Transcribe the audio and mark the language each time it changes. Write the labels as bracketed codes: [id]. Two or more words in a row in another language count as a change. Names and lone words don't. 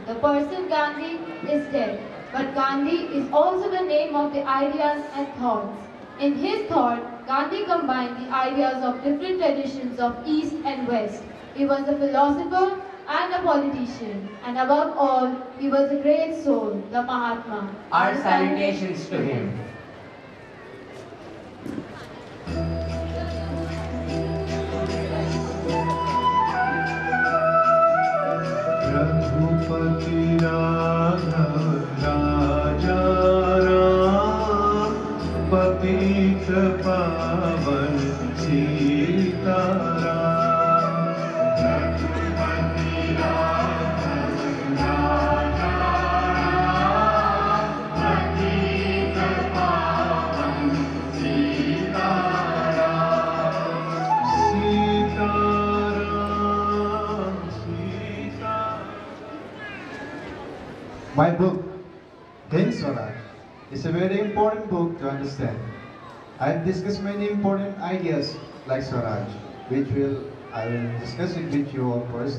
[en] The person Gandhi is dead, but Gandhi is also the name of the ideas and thoughts. In his thought, Gandhi combined the ideas of different traditions of East and West. He was a philosopher and a politician, and above all, he was a great soul, the Mahatma. Our salutations to him. [hi] रघुपति राघव राजा राम पतित पावन सीताराम रघुपति राघव राजा राम पतित पावन सीताराम [en] My book, Hind Swaraj, is a very important book to understand. I have discussed many important ideas like Swaraj, which I will discuss it with you all first.